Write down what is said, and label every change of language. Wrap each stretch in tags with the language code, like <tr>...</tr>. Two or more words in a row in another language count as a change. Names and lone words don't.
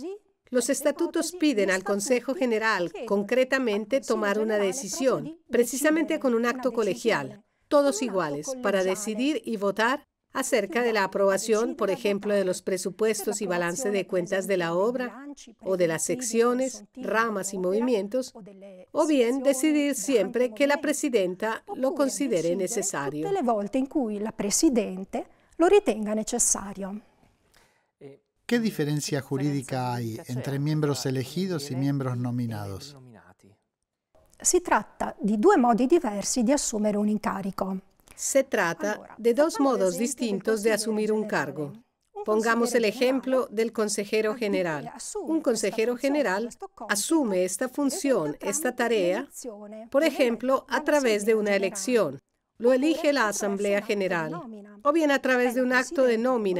<es>Los estatutos piden al Consejo General concretamente tomar una decisión, precisamente con un acto colegial, todos iguales, para decidir y votar acerca de la aprobación, por ejemplo, de los presupuestos y balance de cuentas de la obra, o de las secciones, ramas y movimientos, o bien decidir siempre que la presidenta lo considere necesario.</es> <it>Tutte le volte in cui la presidente lo ritenga necessario.</it> <es>¿Qué diferencia jurídica hay entre miembros elegidos y miembros nominados?</es> <it>Si tratta di due modi diversi di assumere un incarico.</it> <es>Se trata de dos modos distintos de asumir un cargo. Pongamos el ejemplo del consejero general. Un consejero general asume esta función, esta tarea, por ejemplo, a través de una elección. Lo elige la Asamblea General, o bien a través de un acto de nómina.</es>